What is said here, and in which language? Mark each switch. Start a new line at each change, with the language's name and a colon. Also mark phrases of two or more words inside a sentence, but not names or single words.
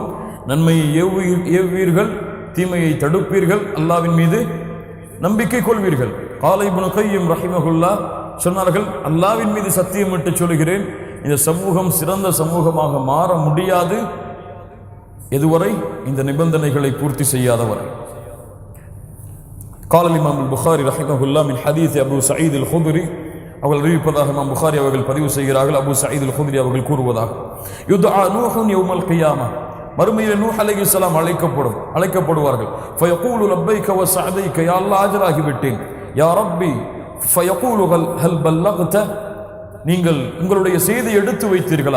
Tamil: நன்மையை ஏவுவீர்கள், தீமையை தடுப்பீர்கள், அல்லாஹ்வின் மீது நம்பிக்கை கொள்வீர்கள். கால இப்னு கையிம் ரஹிமஹுல்லாஹ் சொன்னார்கள், அல்லாஹ்வின் மீது சத்தியமிட்டு சொல்கிறேன், இந்த சமூகம் சிறந்த சமூகமாக மாற முடியாது எதுவரை இந்த நிபந்தனைகளை பூர்த்தி செய்யாதவரை.
Arabic: قال الإمام البخاري رحمه الله من حديث أبو سعيد الخدري
Tamil: அவர்கள் அறிவிப்பதாக இமாம் புகாரி அவர்கள் பதிவு செய்கிறார்கள். அபூ சயீத் அல் குத்ரி அவர்கள் கூறுவதாக,
Arabic: يدعى نوح يوم القيامة,
Tamil: மறுமையில் நூஹ் அலைஹிஸ்ஸலாம் அழைக்கப்படுவார்கள்.
Arabic: فيقول لبيك وسعديك يا الله ஆஜராகி விட்டேன். يا ربي فيقول هل بلغت,
Tamil: நீங்கள் உங்களுடைய செய்தி எடுத்து வைத்தீர்களா?